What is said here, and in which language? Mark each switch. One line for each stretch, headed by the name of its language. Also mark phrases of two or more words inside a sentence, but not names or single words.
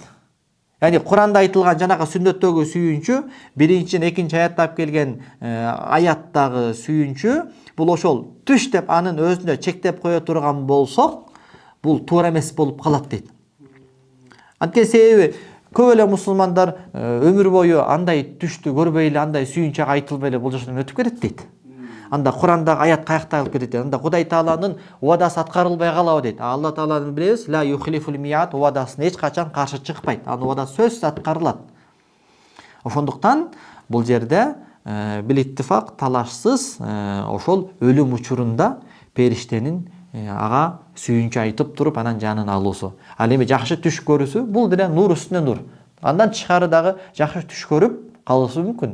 Kyrgyz: Яни Куранда айтылган жанагы сүннөттөгү сүйүнчү, биринчиден экинчи аятта алып келген аяттагы сүйүнчү, бул ошол түш деп анын өзүнө чектеп кое турган болсок, бул туура эмес болуп калат дейт. Анткени себеби көп эле мусулмандар өмүр бою андай түштү көрбөй эле, андай сүйүнчү айтылбай эле бул жашоодон өтүп кетет дейт. Анда Курандагы аят каякта калып кетет дейт. Анда Кудай Тааланын убадасы аткарылбай калабы дейт. Алла Тааланы билебиз,
Arabic: لا يخلف الميعاد,
Kyrgyz: убадасына эч качан каршы чыкпайт. Анын убадасы сөзсүз аткарылат. Ошондуктан бул жерде
Arabic: بالاتفاق
Kyrgyz: талашсыз ошол өлүм учурунда периштенин ага сүйүнчү айтып туруп анан жанын алуусу. Ал эми жакшы түш көрүүсү бул деле нур үстүнө нур. Андан тышкары дагы жакшы түш көрүп калышы мүмкүн.